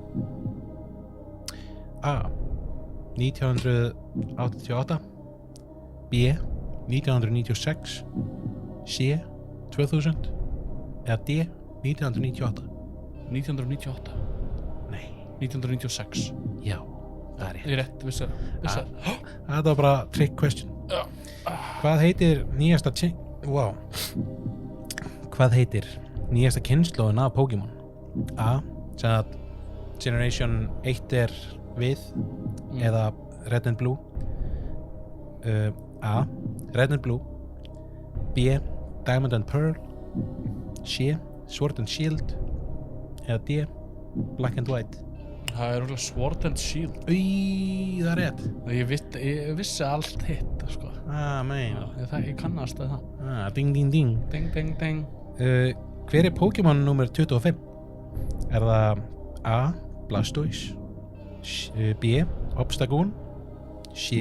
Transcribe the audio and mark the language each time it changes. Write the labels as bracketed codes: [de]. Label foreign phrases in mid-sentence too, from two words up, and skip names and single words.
[is] A. 1988 B. 1996 C. 2000 eða D. 1998 1998. Nei. 1996. Já, það er rétt. Ég er rétt, vissi það. Það var bara [en] trick question. [is] Já. Hvað heitir nýjasta Hvað heitir nýjasta kynslóðin af Pokémon? A. Sem að Generation 1 er við eða Red and Blue A. Red and Blue B. Diamond and Pearl C. Sword and Shield eða D. Black and White. Það er rúglega Sword and Shield. Það er rétt. Ég vissi allt hitt, sko. Ég kannast það. Ding, ding, ding. Ding, ding, ding. Hver er Pokémon nummer 25? Er það A. Blastoise B. Obstagoon C.